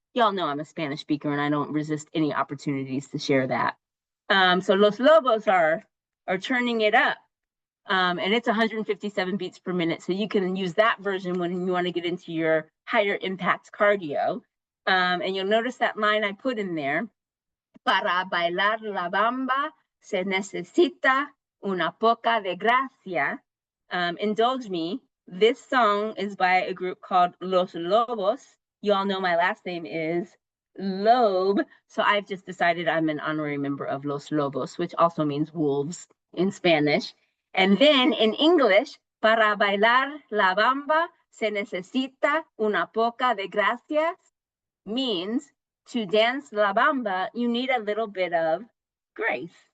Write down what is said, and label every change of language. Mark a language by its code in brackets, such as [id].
[en] Y'all know I'm a Spanish speaker and I don't resist any opportunities to share that. So Los Lobos are turning it up. And it's 157 beats per minute. So you can use that version when you want to get into your higher impact cardio. And you'll notice that line I put in there. [es] Para bailar la bamba se necesita una poca de gracia. [en] Indulge me. This song is by a group called Los Lobos. You all know my last name is Loeb. So I've just decided I'm an honorary member of Los Lobos, which also means wolves in Spanish. And then in English, [es] para bailar la bamba se necesita una poca de gracias [en] means to dance la bamba, you need a little bit of grace.